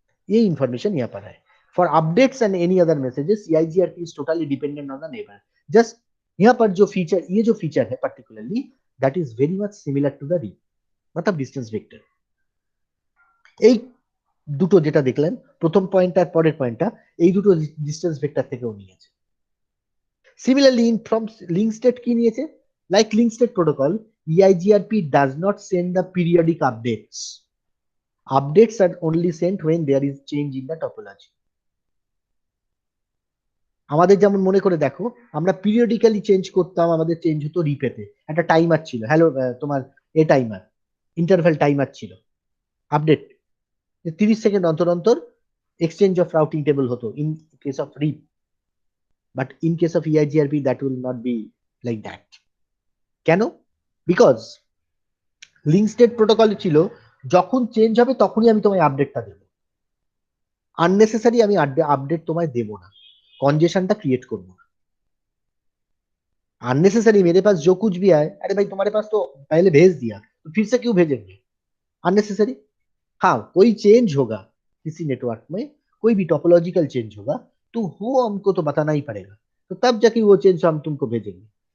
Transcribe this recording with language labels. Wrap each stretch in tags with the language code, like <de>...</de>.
<hi>ये इंफॉर्मेशन यहाँ पर है।</hi> <en>For updates and any other messages CIGRP is totally dependent on the neighbour.</en> <hi>Just यहाँ पर जो फीचर, ये जो फीचर है particularly,</hi> <en>that is very much similar to the reap,</en> <hi>मतलब ডিসটেন্স ভেক্টর।</hi> <bn>এই দুটো যেটা দেখলেন, প্রথম পয়েন্ট আর পরের পয়েন্টটা, এই দুটো ডিসটেন্স ভেক্টর থেকেও নিয়েছে। Similarly in from link state কি নিয়েছে,</bn> <en>Like link state protocol, EIGRP does not send the periodic updates. Updates are only sent when there is change in the topology।</en> <bn>আমাদের যেমন মনে করে দেখো, আমরা পিরিয়ডিক্যালি চেঞ্জ করতাম, আমাদের চেঞ্জ হতো রিপেতে, একটা টাইমার ছিল, হ্যালো তোমার এ টাইমার, ইন্টারভ্যাল টাইমার ছিল, আপডেট 30 সেকেন্ড অন্তর অন্তর এক্সচেঞ্জ অফ রাউটিং টেবল হতো in case of rib,</bn> <en>But in case of EIGRP that will not be like that.</en> <bn>কেন? বিকজ লিঙ্ক স্টেট প্রোটোকল ছিল যখন চেঞ্জ হবে তখনই আমি তোমায় আপডেটটা দেবো, আননেসেসারি আমি আপডেট তোমায় দেবো না, कंजेशनটা क्रिएट করব না।</bn> <hi>अननेसेसरी मेरे पास जो कुछ भी आए, अरे भाई तुम्हारे पास तो पहले भेज दिया तो फिर से क्यों भेजेंगे, अननेसेसरी। हाँ, कोई चेंज होगा किसी नेटवर्क में, कोई भी टोपोलॉजिकल चेंज होगा तो वो हमको तो बताना ही पड़ेगा, तो तब जाके वो चेंज हम तुमको भेजेंगे।</hi>